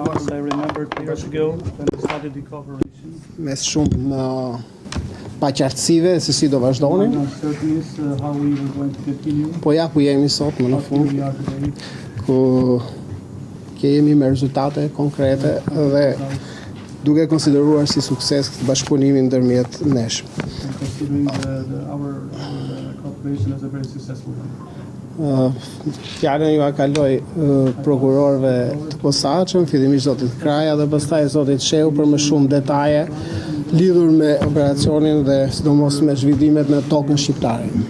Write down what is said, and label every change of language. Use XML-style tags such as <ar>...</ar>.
<en>I remember 2 years ago when we started the cooperation.</en> <sq>Mes shumë paqartësive se si do vazhdonin.</sq> <en>How we were going to continue.</en> <sq>Po ja ku jemi sot më në fund, ku kemi me rezultate konkrete dhe duke konsideruar si sukses këtë bashkëpunimi ndërmjet nesh.</sq> <en>Considering our cooperation as a very successful one.</en> <sq>Fjalën ju kaloj prokurorëve të posaçëm, fillimisht zotit Kraja dhe pastaj zotit Sheu për më shumë detaje lidhur me operacionin dhe sidomos me zhvillimet në tokën shqiptare.</sq>